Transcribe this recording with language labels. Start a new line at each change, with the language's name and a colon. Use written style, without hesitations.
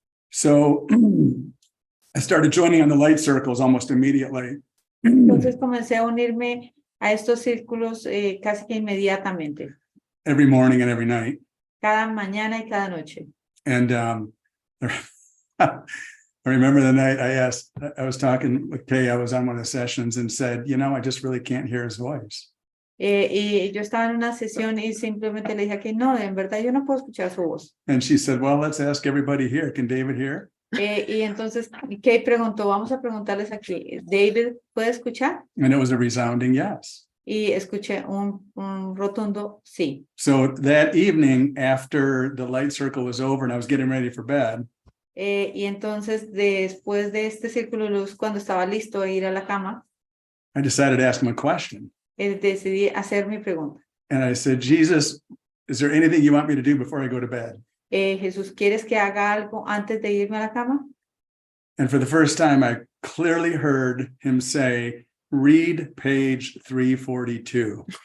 English: So I started joining on the light circles almost immediately.
Spanish: Entonces comencé a unirme a estos círculos casi que inmediatamente.
English: Every morning and every night.
Spanish: Cada mañana y cada noche.
English: And I remember the night I was talking with Kay, I was on one of the sessions and said, I just really can't hear his voice.
Spanish: Y yo estaba en una sesión y simplemente le dije que no, en verdad yo no puedo escuchar su voz.
English: And she said, well, let's ask everybody here. Can David hear?
Spanish: Y entonces Kay preguntó, vamos a preguntarles aquí, ¿David puede escuchar?
English: And it was a resounding yes.
Spanish: Y escuché un rotundo sí.
English: So that evening, after the light circle was over and I was getting ready for bed,
Spanish: Y entonces después de este círculo de luz, cuando estaba listo a ir a la cama,
English: I decided to ask him a question.
Spanish: Decidí hacer mi pregunta.
English: And I said, Jesus, is there anything you want me to do before I go to bed?
Spanish: Jesús, ¿quieres que haga algo antes de irme a la cama?
English: And for the first time, I clearly heard him say, read page 342.